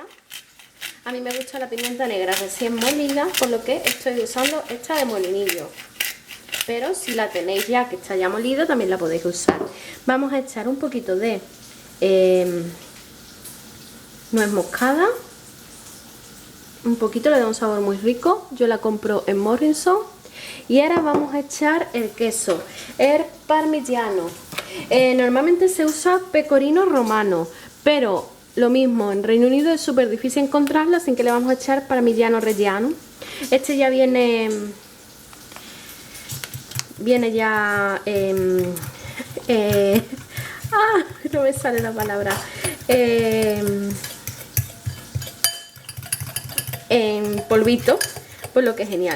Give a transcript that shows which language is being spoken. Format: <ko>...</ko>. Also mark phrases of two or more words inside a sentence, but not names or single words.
<es>A mí me gusta la pimienta negra recién molida, por lo que estoy usando esta de molinillo, pero si la tenéis ya que está ya molida también la podéis usar. Vamos a echar un poquito de nuez moscada, un poquito, le da un sabor muy rico, yo la compro en Morrison. Y ahora vamos a echar el queso, el parmigiano. Normalmente se usa pecorino romano, pero lo mismo, en Reino Unido es súper difícil encontrarlo, así que le vamos a echar parmigiano reggiano. Este ya viene ya no me sale la palabra, en polvito, por lo que es genial.</es>